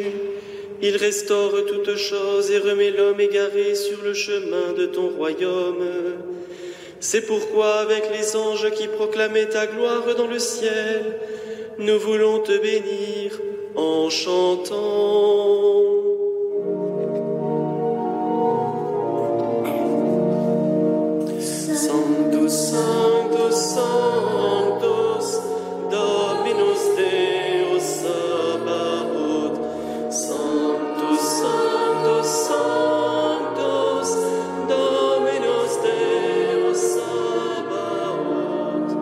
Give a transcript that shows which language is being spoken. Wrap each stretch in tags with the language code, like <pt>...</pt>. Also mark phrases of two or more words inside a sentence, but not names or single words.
<fr>Il restaure toutes choses et remet l'homme égaré sur le chemin de ton royaume. C'est pourquoi, avec les anges qui proclamaient ta gloire dans le ciel, nous voulons te bénir en chantant.</fr> <la>Sanctus, Sanctus, Sanctus, Dominus Deus Sabaoth. Sanctus, Sanctus, Sanctus, Dominus Deus Sabaoth.</la>